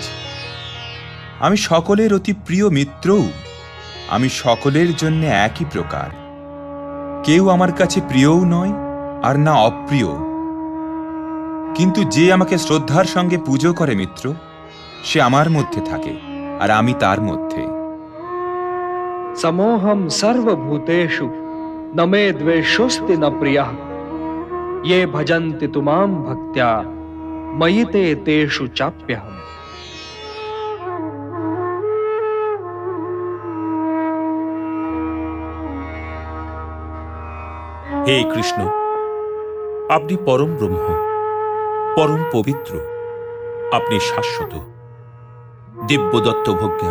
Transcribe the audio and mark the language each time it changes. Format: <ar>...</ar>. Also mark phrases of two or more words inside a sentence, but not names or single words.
<bn>আমি সকলের অতি প্রিয় মিত্রও। আমি সকলের জন্য একই প্রকার। কেউ আমার কাছে প্রিয়ও নয়, আর না অপ্রিয়। কিন্তু যে আমাকে শ্রদ্ধার সঙ্গে পুজো করে মিত্র, সে আমার মধ্যে থাকে, আর আমি তার মধ্যে।</bn> <sa>समोहम सर्वभूतेषु न मे द्वेषोस्ति न प्रियः ये भजन्ति तुमां भक्त्या मयि ते तेषु चाप्यहम्।</sa> <bn>হে কৃষ্ণ, আপনি পরম ব্রহ্ম, পরম পবিত্র। আপনি শাশ্বত, দিব্যদত্ত ভোগ্যা।</bn>